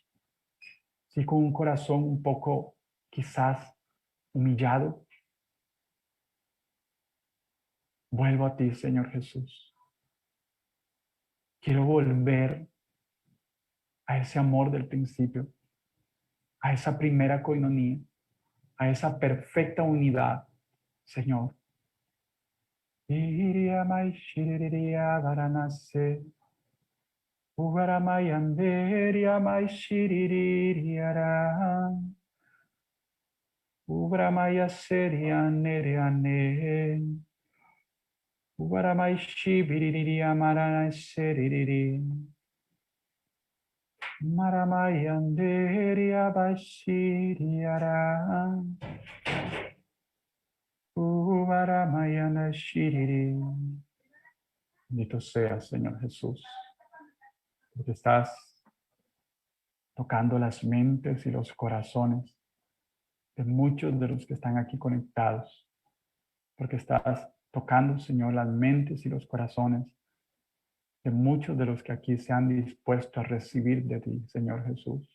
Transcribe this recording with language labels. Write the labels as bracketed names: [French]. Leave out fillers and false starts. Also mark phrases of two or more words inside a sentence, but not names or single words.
[Spanish] Sí, con un corazón un poco quizás humillado, vuelvo a ti, Señor Jesús. Quiero volver a ese amor del principio, a esa primera coinonía, a esa perfecta unidad, Señor. Iria mai shiriria varanase, uvaramai anderia mai shiririara, uvaramai seria neriane, uvaramai shibiriria marana seriri, maramai anderia bashiriara. Uvaramayana shiriri. Bendito sea, Señor Jesús, porque estás tocando las mentes y los corazones de muchos de los que están aquí conectados, porque estás tocando, Señor, las mentes y los corazones de muchos de los que aquí se han dispuesto a recibir de ti, Señor Jesús.